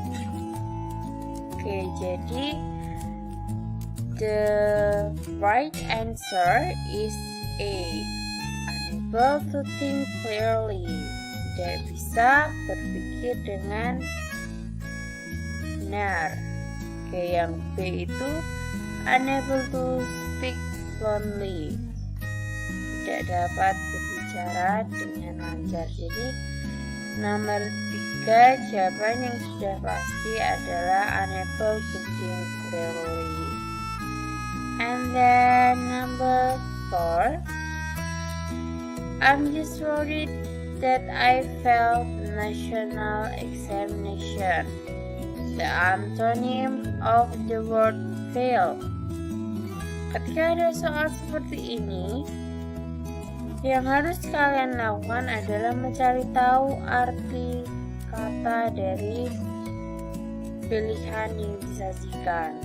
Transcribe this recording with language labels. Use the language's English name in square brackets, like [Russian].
[Indonesian] Oke, jadi [English] the right answer is A. Unable to think clearly. [Indonesian] Tidak bisa berpikir dengan benar. Oke, yang B itu [English] unable to speak fluently. [Indonesian] Tidak dapat berbicara dengan lancar. Jadi nomor 3 jawaban yang sudah pasti adalah [English] unable to think clearly. And then number 4, I'm just worried that I failed the national examination. The antonym of the word fail. [Indonesian] Ketika ada soal seperti ini, yang harus kalian lakukan adalah mencari tahu arti kata dari pilihan yang disajikan.